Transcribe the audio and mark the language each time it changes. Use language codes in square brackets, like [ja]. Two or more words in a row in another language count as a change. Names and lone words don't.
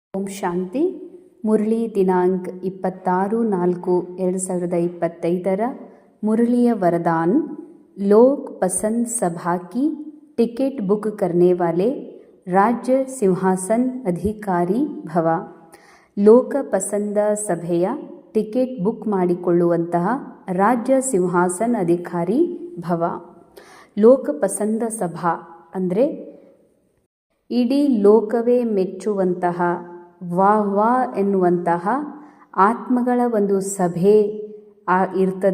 [kn] ಓಂ ಶಾಂತಿ. ಮುರಳಿ ದಿನಾಂಕ 26/4/2025 [hi] मुरलिया वरदान. लोक पसंद सभा की टिकट बुक करने वाले राज्य सिंहासन अधिकारी भव. [kn] ಲೋಕ ಪಸಂದ ಸಭೆಯ ಟಿಕೆಟ್ ಬುಕ್ ಮಾಡಿಕೊಳ್ಳುವಂತಹ ರಾಜ್ಯ ಸಿಂಹಾಸನ ಅಧಿಕಾರಿ ಭವ. ಲೋಕ ಪಸಂದ ಸಭಾ ಅಂದರೆ ಇಡೀ ಲೋಕವೇ ಮೆಚ್ಚುವಂತಹ ವಾಹ್ವಾ ಎನ್ನುವಂತಹ ಆತ್ಮಗಳ ಒಂದು ಸಭೆ ಇರ್ತದೆ.